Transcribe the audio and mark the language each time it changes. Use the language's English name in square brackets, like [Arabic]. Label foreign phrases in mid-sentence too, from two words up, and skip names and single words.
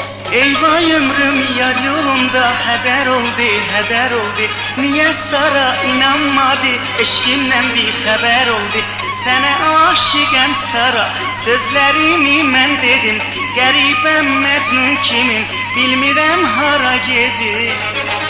[Turkish] Eyvay ömrüm yar yolunda heder oldu Niye Sara inanmadı eşkimden bir haber oldu [Azerbaijani] Sene aşıqəm Sara sözlerimi mən dedim Qəribəm Məcnun kimim bilmirəm hara gedir